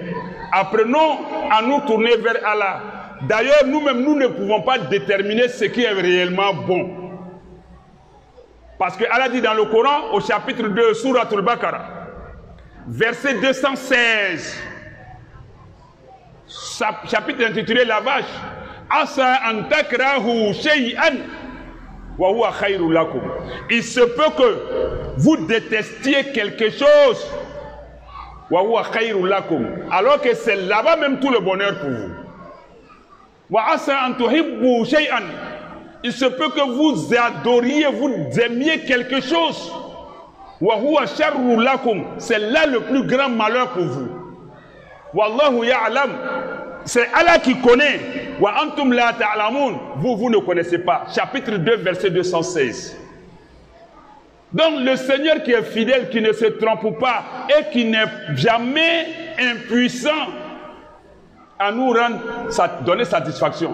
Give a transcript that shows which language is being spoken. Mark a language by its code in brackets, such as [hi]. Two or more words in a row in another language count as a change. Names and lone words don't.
[fr] Apprenons à nous tourner vers Allah. D'ailleurs, nous-mêmes, nous ne pouvons pas déterminer ce qui est réellement bon. Parce que Allah dit dans le Coran, au chapitre 2, Surat al-Baqarah, verset 216, chapitre intitulé La vache, [ar] عسى أن تكرهوا شيئا وهو خير لكم. [fr] Il se peut que vous détestiez quelque chose, [ar] وهو خير لكم, [fr] alors que c'est là-bas même tout le bonheur pour vous. [ar] وعسى أن تحبوا شيئا. [fr] Il se peut que vous adoriez, vous aimiez quelque chose. [ar] وهو شر لكم. [fr] C'est là le plus grand malheur pour vous. [ar] والله يعلم. [fr] C'est Allah qui connaît. [ar] وأنتم لا تعلمون. [fr] Vous ne connaissez pas. Chapitre 2, verset 216. Donc le Seigneur qui est fidèle, qui ne se trompe pas et qui n'est jamais impuissant à nous rendre, donner satisfaction.